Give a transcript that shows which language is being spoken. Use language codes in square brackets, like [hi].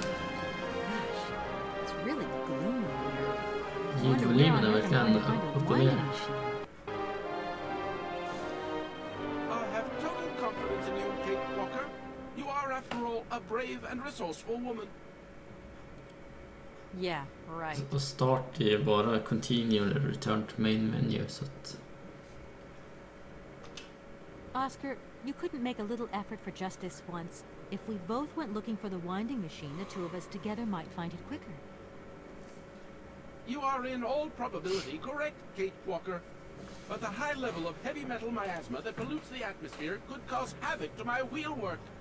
[en] Gosh, it's really gloomy here. I wonder where on earth I'm going to find a winding machine. I have total confidence in you, Kate Walker. You are, after all, a brave and resourceful woman. Yeah, right. [sv] Och start är ju bara continue eller [en] return to main menu [sv] så att... [en] Oscar, you couldn't make a little effort for just this once. If we both went looking for the winding machine, the two of us together might find it quicker. You are in all probability correct, Kate Walker. But the high level of heavy metal miasma that pollutes the atmosphere could cause havoc to my wheelwork.